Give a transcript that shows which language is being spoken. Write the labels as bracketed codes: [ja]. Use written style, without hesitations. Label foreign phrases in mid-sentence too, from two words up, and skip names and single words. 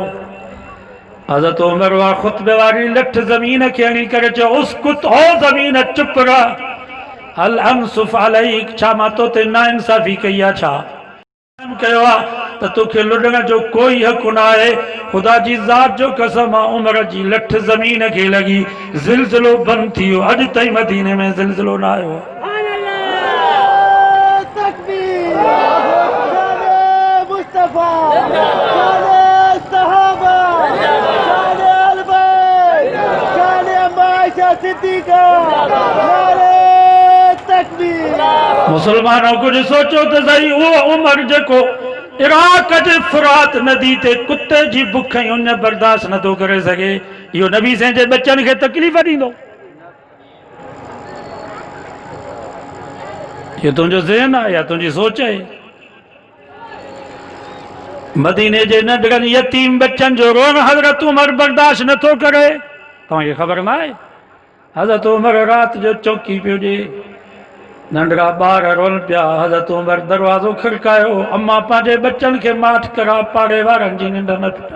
[sd] हज़रत उमर वा ख़ुतबे वारी लठ ज़मीन खे हणी करे चयो, उसकुत ओ ज़मीन चुप रह, [ar] هل أنصف عليك, [sd] छा मां तो ते नाइंसाफ़ी कई आहे? छा कयो आहे त तोखे लुॾण जो कोई हक़ न आहे? ख़ुदा जी ज़ात जो कसम आहे, उमर जी लठ ज़मीन खे लॻी, ज़िलज़िलो बंदि थी वियो। अॼु ताईं मदीने में ज़िलज़िलो न आयो। [ur] تکبیر، شانِ مصطفیٰ، شانِ صحابہ، شانِ اہلِ بیت، شانِ اماں عائشہ صدیقہ، شانِ تکبیر. مسلمانو کچھ سوچو تو سہی, [sd] वो उमर जेको इराक जे फुरात नदी ते कुत्ते जी बुख ऐं उन बर्दाश्त नथो करे सघे, इहो नबी साईं जे बच्चनि खे तकलीफ़ ॾींदो? [ur] یہ تجھو ذہن ہے یا تجھی سوچ ہے? [sd] मदीने जे नंढड़नि यतीम बच्चन जो रोन हज़रत उमर बर्दाश्त नथो करे। तव्हांखे ख़बर न आहे? हज़रत उमर रात जो चौकी पियो ॾे, नंढड़ा ॿार रोन पिया। हज़रत उमर दरवाज़ो खड़कायो, अम्मा पंहिंजे बच्चन खे माठ करा, पाड़े वारनि जी निंड न फिटा।